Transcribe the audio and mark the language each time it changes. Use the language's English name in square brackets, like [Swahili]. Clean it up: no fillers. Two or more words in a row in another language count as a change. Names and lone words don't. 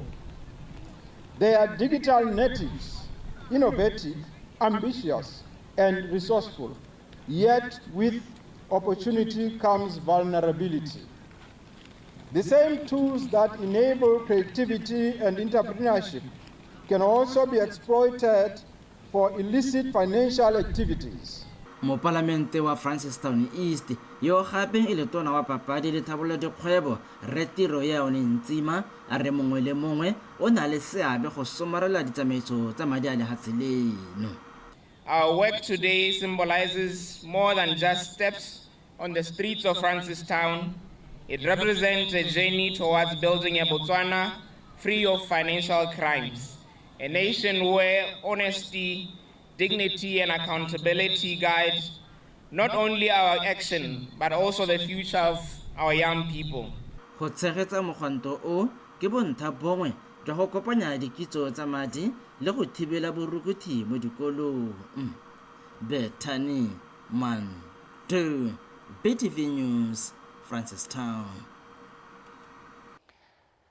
[English] They are digital natives, innovative, ambitious, and resourceful, yet with opportunity comes vulnerability. The same tools that enable creativity and entrepreneurship can also be exploited for illicit financial activities. [Tswana] Mopalamente wa Francistown East yo gape e le tona wa papadi le thabololo dikgwebo Retiro ya one Ntsima a re mongwe le mongwe o na le seabe go somarela ditsamaiso tsa madi a lehatseleno. [English] Our work today symbolizes more than just steps on the streets of Francistown. It represents a journey towards building a Botswana free of financial crimes, a nation where honesty, dignity, and accountability guide not only our action, but also the future of our young people. [Tswana] Go tshegetsa mogwanto o ke bontlha bongwe jwa go kopanya dikitso tsa madi le go thibela borukhutlhi mo dikolong. Bethany Manto, BTV News, Francistown.